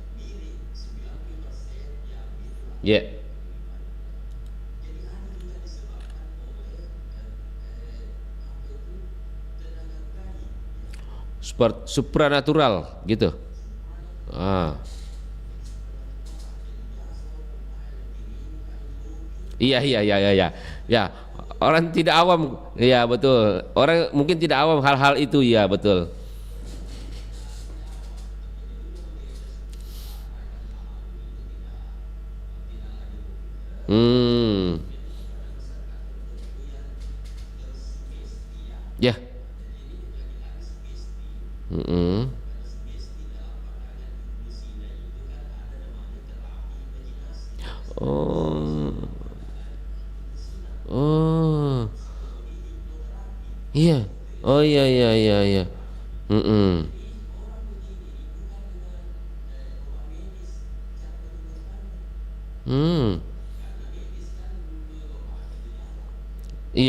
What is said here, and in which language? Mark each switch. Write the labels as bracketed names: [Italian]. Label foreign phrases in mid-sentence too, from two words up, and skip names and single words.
[Indonesian] Iya. Supranatural gitu. Iya iya iya iya iya. Ya, orang tidak awam, iya betul. Orang mungkin tidak awam hal-hal itu, ya betul. Ya. Oh. Oh. Iya. Oh iya iya iya iya. Iya.